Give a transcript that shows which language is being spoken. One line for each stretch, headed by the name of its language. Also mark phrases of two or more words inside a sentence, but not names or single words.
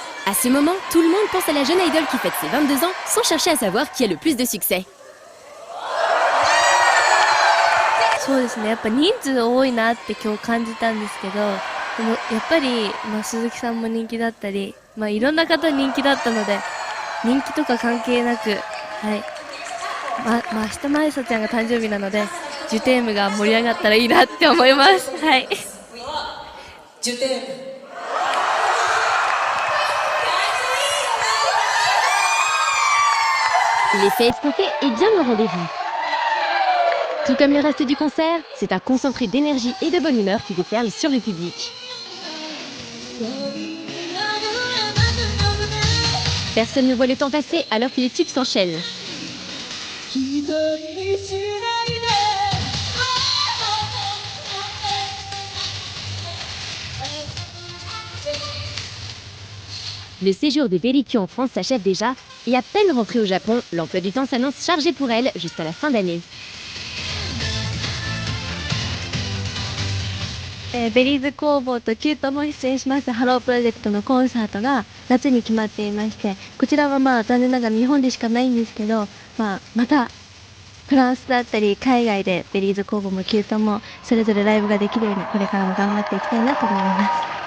French: À ce moment, tout le monde pense à la jeune idole qui fête ses 22 ans sans chercher à savoir qui a le plus de succès.
Japanese: そうですね、やっぱ人数多いなって今日感じたんですけど、でもやっぱり、鈴木さんも人気だったり、いろんな方人気だったので、人気とか関係なく、はい。明日まいさちゃんが誕生日なので、ジュテームが盛り上がったらいいなって思います。はい。
French: ジュテーム。L'effet escompté est bien au rendez-vous. Tout comme le reste du concert, c'est un concentré d'énergie et de bonne humeur qui déferle sur le public. Personne ne voit le temps passer alors que les tubes s'enchaînent. Le séjour de Berikyu en France s'achève déjà, et à peine rentrée au Japon, l'emploi du temps s'annonce chargé pour elle jusqu'à la fin d'année.
Japanese: ベリーズ工房とキュートも出演しますハロープロジェクトのコンサートが夏に決まっていまして、こちらは残念ながら日本でしかないんですけど、またフランスだったり海外でベリーズ工房もキュートもそれぞれライブができるようにこれからも頑張っていきたいなと思います。